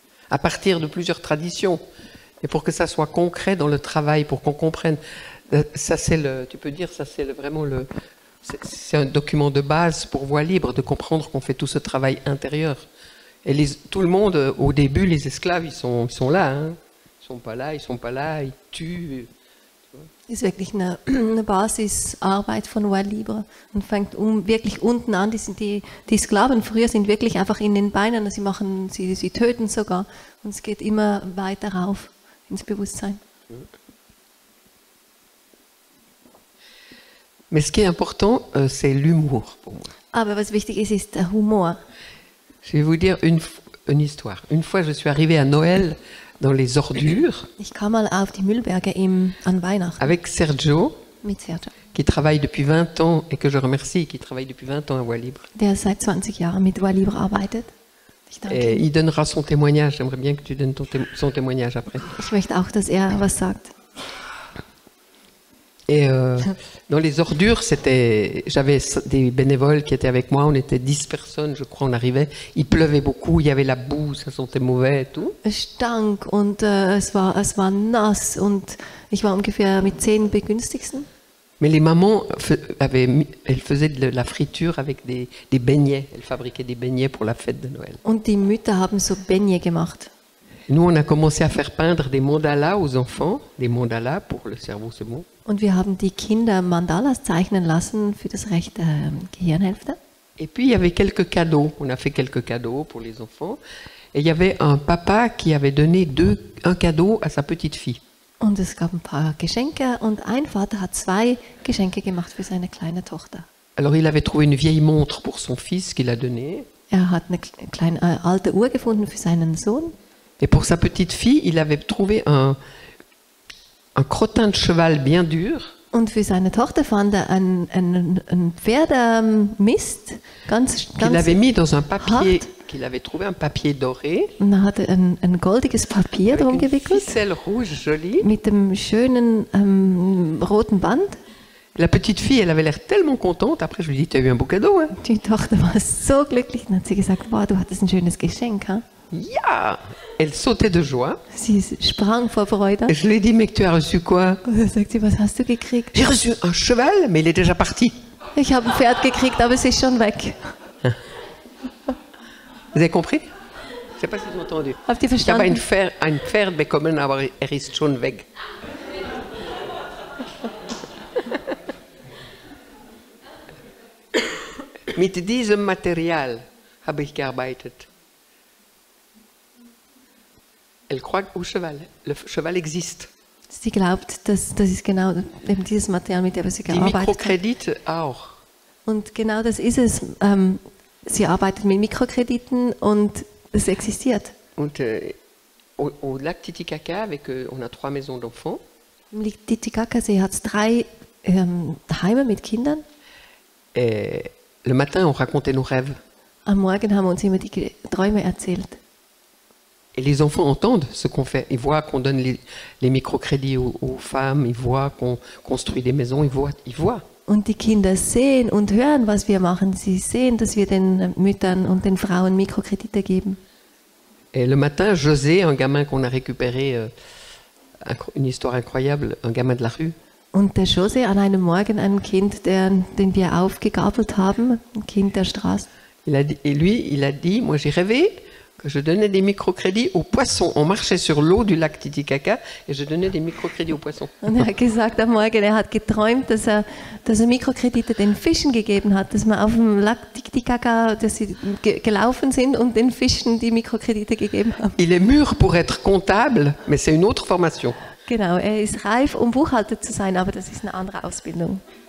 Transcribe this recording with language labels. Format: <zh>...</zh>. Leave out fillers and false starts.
<fr>À partir de plusieurs traditions, et pour que ça soit concret dans le travail, pour qu'on comprenne. Ça, tu peux dire, ça c'est vraiment c'est un document de base pour Voix Libre, de comprendre qu'on fait tout ce travail intérieur. Et tout le monde, au début, les esclaves, ils sont là, hein. Ils sont pas là, ils tuent.</fr> <de>Das ist wirklich eine Basisarbeit von Voix Libre und fängt wirklich unten an. Die Sklaven früher sind wirklich einfach in den Beinen, sie töten sogar und es geht immer weiter rauf ins Bewusstsein.</de> <fr>Mais ce qui est important, c'est l'humour pour moi.</fr> <de>Aber was wichtig ist, ist der Humor.</de> <fr>Je vais vous dire une histoire. Une fois, je suis arrivée à Noël dans les ordures.</fr> <de>Ich kam mal auf die Müllberge an Weihnachten.</de> <fr>Avec Sergio,</fr> <de>mit Sergio,</de> <fr>qui travaille depuis 20 ans et que je remercie, qui travaille depuis 20 ans à Voix Libre.</fr> <de>Der seit 20 Jahren mit Voix Libre arbeitet.</de> <fr>Et il donnera son témoignage. J'aimerais bien que tu donnes son témoignage après.</fr> <de>Ich möchte auch, dass was sagt.</de> <fr>Et dans les ordures, j'avais des bénévoles qui étaient avec moi. On était 10 personnes, je crois, on arrivait. Il pleuvait beaucoup, il y avait la boue, ça sentait mauvais et tout.</fr> <de>Es stank und es war nass und ich war ungefähr mit 10 Begünstigten.</de> <fr>Mais les mamans elles faisaient de la friture avec des beignets. Elles fabriquaient des beignets pour la fête de Noël.</fr> <de>Und die Mütter haben so Beignets gemacht.</de> <fr>Nous, on a commencé à faire peindre des mandalas aux enfants, des mandalas pour le cerveau, c'est bon.</fr> <de>Und wir haben die Kinder Mandalas zeichnen lassen für das rechte Gehirnhälfte.</de> <fr>Et puis il y avait quelques cadeaux. On a fait quelques cadeaux pour les enfants. Et il y avait un papa qui avait donné un cadeau à sa petite fille.</fr> <de>Und es gab ein paar Geschenke und ein Vater hat 2 Geschenke gemacht für seine kleine Tochter.</de> <fr>Alors il avait trouvé une vieille montre pour son fils qu'il a donnée.</fr> <de>Hat eine kleine alte Uhr gefunden für seinen Sohn.</de> <fr>Et pour sa petite fille, il avait trouvé un crottin de cheval bien dur.</fr> <de>Und für seine Tochter fand ein Pferdemist, ganz</de> <fr>qu'il avait mis dans un papier, qu'il avait trouvé un papier doré.</fr> <de>Und er hatte ein goldiges Papier drum gewickelt.</de> <fr>Ficelle rouge jolie.</fr> <de>Mit dem schönen roten Band.</de> <fr>La petite fille, elle avait l'air tellement contente. Après, je lui ai dit, tu as eu un beau cadeau, hein?</fr> <de>Die Tochter war so glücklich. Dann hat sie gesagt, wow, du hattest ein schönes Geschenk, hein? Ja!</de> <fr>Elle sautait de joie.</fr> <de>Sie sprang vor Freude.</de> <fr>Je lui ai dit, mais tu as reçu quoi?</fr> <de>Und dann sagt sie, was hast du gekriegt?</de> <fr>J'ai reçu un cheval, mais il est déjà parti.</fr> <de>Ich habe ein Pferd gekriegt, aber es ist schon weg.</de> <fr>Vous avez compris? Je ne sais pas si vous avez entendu.</fr> <de>Habt ihr verstanden? Ich habe ein Pferd bekommen, aber ist schon weg. Mit diesem Material habe ich gearbeitet.</de> <fr>Elle croit au cheval. Le cheval existe.</fr> <de>Sie glaubt, das ist genau eben dieses Material, mit dem sie gearbeitet hat. Die Mikrokredite auch. Und genau das ist es. Sie arbeitet mit Mikrokrediten und es existiert. Und</de> <fr>au lac Titicaca, on a 3 maisons d'enfants.</fr> <de>Im Titicacasee hat es 3 Heime mit Kindern.</de> <fr>Et le matin, on racontait nos rêves.</fr> <de>Am Morgen haben wir uns immer die Träume erzählt.</de> <fr>Et les enfants entendent ce qu'on fait. Ils voient qu'on donne les microcrédits aux femmes, ils voient qu'on construit des maisons, ils voient.</fr> <de>Und die Kinder sehen und hören, was wir machen. Sie sehen, dass wir den Müttern und den Frauen Mikrokredite geben.</de> <fr>Et le matin, José, un gamin qu'on a récupéré, une histoire incroyable, un gamin de la rue.</fr> <de>Und der José, an einem Morgen ein Kind, den wir aufgegabelt haben, ein Kind der Straße.</de> <fr>Il a dit, moi j'ai rêvé que je donnais des microcrédits aux poissons. On marchait sur l'eau du lac Titicaca et je donnais des microcrédits aux poissons.</fr> <de>Und er hat gesagt am Morgen, er hat geträumt, dass er Mikrokredite den Fischen gegeben hat, dass man auf dem Lac Titicaca, dass sie gelaufen sind und den Fischen die Mikrokredite gegeben haben.</de> <fr>Il est mûr pour être comptable, mais c'est une autre formation.</fr> <de>Genau, er ist reif, um Buchhalter zu sein, aber das ist eine andere Ausbildung.</de>